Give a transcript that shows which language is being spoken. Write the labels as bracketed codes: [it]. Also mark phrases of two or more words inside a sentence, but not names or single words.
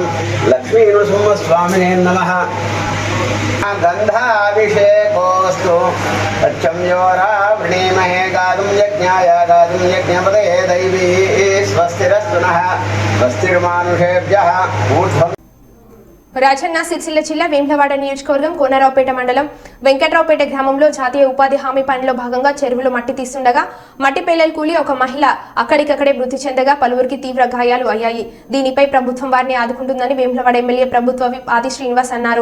[sa] लक्ष्मी नरसिंहस्वामिने नमः। गन्धाभिषेकोऽस्तु तच्छं योरावृणीमहे गातुं यज्ञाय गातुं यज्ञपतये दैवी स्वस्तिरस्तु नः स्वस्तिर्मानुषेभ्यः ऊर्ध्वम्। [te] రాజన్న సిరిసిల్ల జిల్లా వేములవాడ నియోజకవర్గం కోనరావుపేట మండలం వెంకట్రావుపేట గ్రామంలో జాతీయ ఉపాధి హామీ పనిలో భాగంగా చెరువులో మట్టి తీస్తుండగా మట్టి పేలలు కూలి ఒక మహిళ అక్కడికక్కడే మృతి చెందగా పలువురికి తీవ్ర గాయాలు అయ్యాయి. దీనిపై ప్రభుత్వం వారిని ఆదుకుంటుందని వేములవాడ ఎమ్మెల్యే ప్రభుత్వ విప్ ఆది శ్రీనివాస్ అన్నారు.